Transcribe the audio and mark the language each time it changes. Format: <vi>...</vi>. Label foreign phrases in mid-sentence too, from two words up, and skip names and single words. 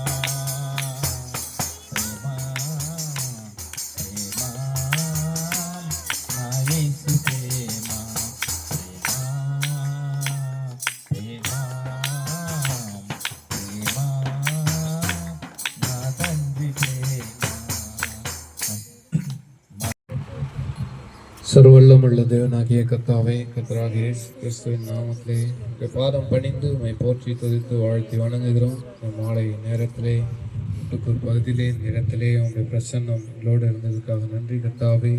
<te>ప్రేమ ప్రేమ నా యేసు ప్రేమ ప్రేమ ప్రేమ నా తండ్రి ప్రేమ.</te> <ta>சர்வல்லமுள்ள தேவனாகிய கர்த்தாவே, கர்த்தராகிய இயேசு கிறிஸ்துவின் நாமத்திலே உம்முடைய பாதம் பணிந்து உம்மை போற்றி துதித்து வாழ்த்தி வணங்குகிறோம். இந்த மாலை நேரத்திலே முட்டுக்கூர் பகுதியிலே இந்த இடத்திலே உம்முடைய பிரசன்னம் எங்களோடு இருந்ததுக்காக நன்றி கர்த்தாவே.</ta>